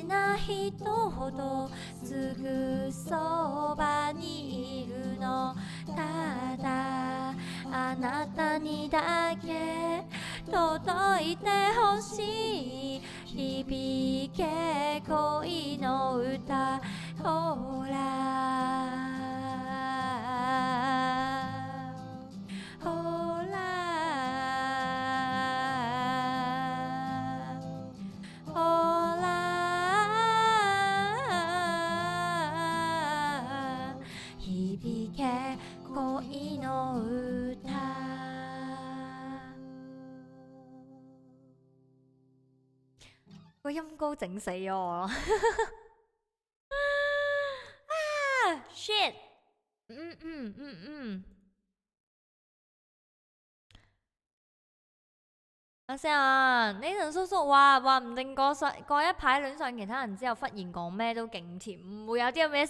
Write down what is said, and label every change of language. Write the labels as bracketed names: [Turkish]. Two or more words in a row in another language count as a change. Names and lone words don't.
[Japanese] な人ほどすぐそばにいるのただあなたにだけ届いてほしい響け恋の歌ほらほらほら響け恋の歌 [Cantonese] 個音高整死咗我咯 shit 阿先啊，Nathan 叔叔話唔定過一排戀上其他人之後，忽然講咩都勁甜，唔會有啲咁嘅事。